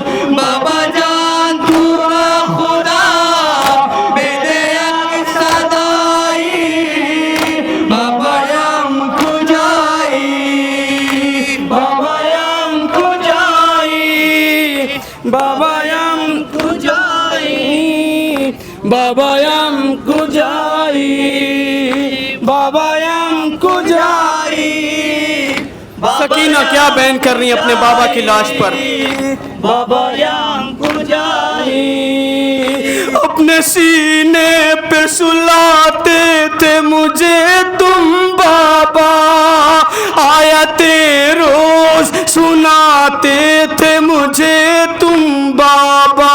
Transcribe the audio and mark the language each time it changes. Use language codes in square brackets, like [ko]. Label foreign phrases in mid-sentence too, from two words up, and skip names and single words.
[fa] بابا جان تو را خدا بده یک صدایی، بابایام کجایی، بابایام کجایی، بابایام کجایی، بابایام کجایی، بابایام کجایی. [ur] سکینہ کیا بیان کر رہی ہیں اپنے بابا کی لاش پر؟ [fa] بابایام کجائی. [ur] اپنے سینے پہ سلاتے تھے مجھے تم بابا، آیت روز سناتے تھے مجھے تم بابا.